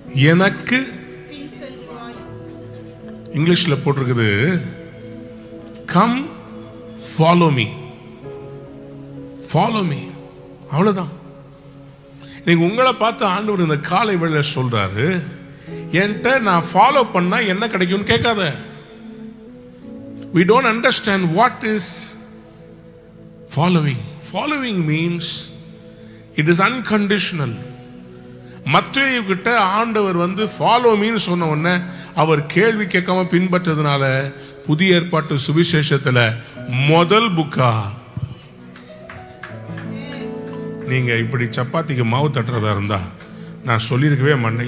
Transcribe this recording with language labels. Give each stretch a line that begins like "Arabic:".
Tamil: எனக்கு இங்கிலீஷ்ல போட்டிருக்குது, come follow me. Follow me, அவ்வளவுதான். நீங்க உங்களை பார்த்து ஆண்டவர் இந்த காலை வேளை சொல்றாரு, என்கிட்ட நான் ஃபாலோ பண்ணா என்ன கிடைக்கும்னு கேட்காத.
English: We don't understand what is following. Following means it is unconditional.
Tamil: மத்தேயு கிட்ட ஆண்டவர் ஃபாலோ மீன்னு சொன்ன உடனே அவர் கேள்வி கேட்காம பின்பற்றதுனால புதிய ஏற்பாட்டு சுவிசேஷத்துல முதல் புக்கா நீங்க இப்படி சப்பாத்திக்கு மாவு தட்டுறதா இருந்தா நான் சொல்லியிருக்கவே மாட்டேன்.